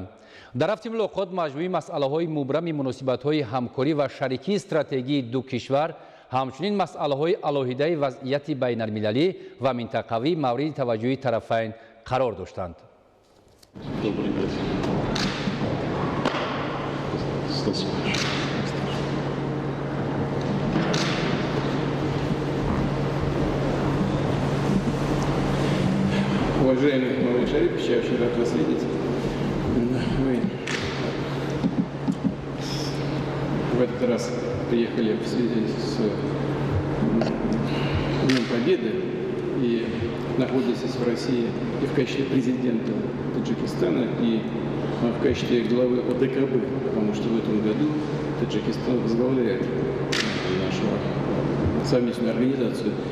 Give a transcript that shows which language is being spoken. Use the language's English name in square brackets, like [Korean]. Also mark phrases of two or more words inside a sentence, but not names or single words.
[Tajik] Дар рафти мулоқот маҷмӯи масъалаҳои мубрами муносибатҳои ҳамкорӣ ва шарикии стратегии ду кишвар, ҳамчунин масъалаҳои алоҳидаи вазъияти байналмилалӣ ва минтақавӣ мавриди таваҷҷуҳи тарафайн қарор доштанд. [Russian] Уважаемый Мавриди Шарипович, я очень рад вас видеть. Вы в этот раз приехали в связи с Днем Победы и находитесь в России и в качестве президента Таджикистана, и в качестве главы ОДКБ, потому что в этом году Таджикистан возглавляет нашу совместную организацию.